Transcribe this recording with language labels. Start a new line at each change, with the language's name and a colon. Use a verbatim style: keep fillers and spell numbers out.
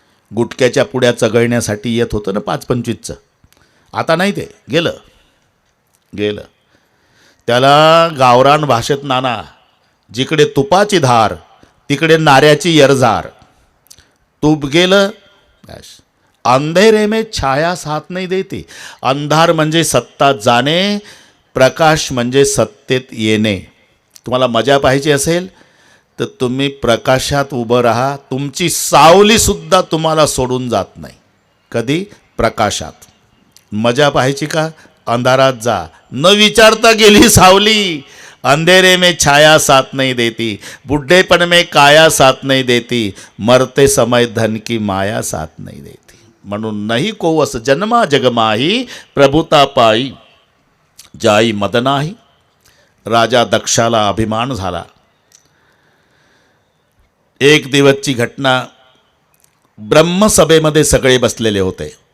Marathi: गुटक्याच्या पुड्या चघळण्यासाठी येत होतं ना पाच पंचवीसचं, आता नाही, ते गेलं गेलं. त्याला गावरान भाषेत नाना, जिकडे तुपाची धार तिकडे नाऱ्याची यरझार. तूप गेलं, बस.
Hindi: अंधेरे में छाया साथ नाही देती.
Marathi: अंधार म्हणजे सत्ता जाणे, प्रकाश म्हणजे सत्तेत येणे. तुम्हाला मजा पाहिजे असेल तर तुम्ही प्रकाशात उभं राहा, तुमची सावलीसुद्धा तुम्हाला सोडून जात नाही कधी. प्रकाशात मजा पाहायची का? अंधारात जा, न विचारता गेली सावली.
Hindi: अंधेरे में छाया साथ नहीं देती, बुढ़ेपन में काया साथ नहीं देती, मरते समय धन की माया साथ नहीं देती.
Marathi: म्हणून
Hindi: नाही कोवस जन्मा जगमाही, प्रभुता पायी जाई मदनाही.
Marathi: राजा दक्षाला अभिमान झाला. एक दिवसची घटना, ब्रह्मसभेमध्ये सगळे बसलेले होते.